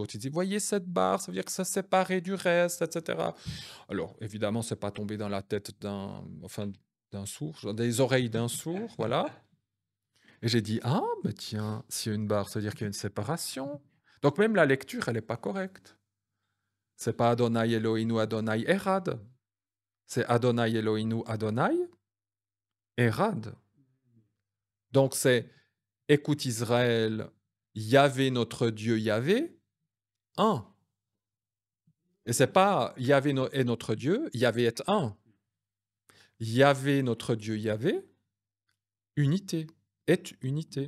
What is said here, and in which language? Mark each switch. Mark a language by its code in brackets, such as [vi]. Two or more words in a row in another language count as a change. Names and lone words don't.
[fr] Ils disent, voyez cette barre, ça veut dire que ça séparé du reste, etc. Alors, évidemment, c'est pas tombé dans la tête d'un sourd, dans des oreilles d'un sourd, voilà. Et j'ai dit, ah, mais tiens, s'il y a une barre, ça veut dire qu'il y a une séparation. Donc même la lecture, elle n'est pas correcte. C'est pas [he] ה' אלוהינו ה' אחד. C'est ה' אלוהינו ה' אחד. [fr] Donc c'est, écoute Israël, Yahvé notre Dieu Yahvé, un. Et c'est pas Yahvé est notre Dieu, Yahvé est un. Yahvé notre Dieu Yahvé, unité, est unité.